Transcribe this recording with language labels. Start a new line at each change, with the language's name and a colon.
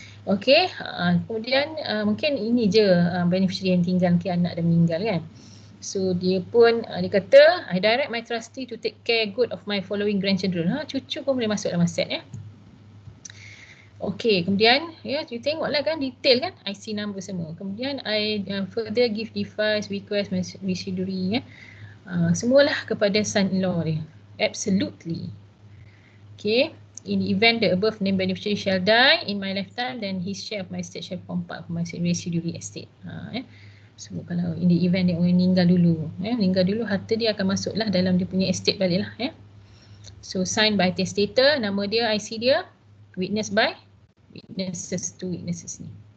Malay: Okey, kemudian mungkin ini je beneficiary yang tinggal, mungkin anak dah meninggal kan.
English: So
Malay: dia pun dia kata
English: I direct my trustee to take care good of my following grandchildren.
Malay: Cucu pun boleh masuk dalam aset ya. Okey, kemudian ya you tengoklah kan detail kan, IC number semua.
English: Kemudian I further give device, request, residuary ya.
Malay: Semualah kepada son-in-law dia.
English: Absolutely. Okay, in the event the above named beneficiary shall die in my lifetime, then his share of my estate shall form part of my residuary estate.
Malay: So kalau
English: in the event
Malay: dia orang meninggal dulu, meninggal dulu, harta dia akan masuklah dalam dia punya estate balik lah.
English: So signed by testator,
Malay: nama dia,
English: IC dia, witness by witnesses, 2 witnesses ni.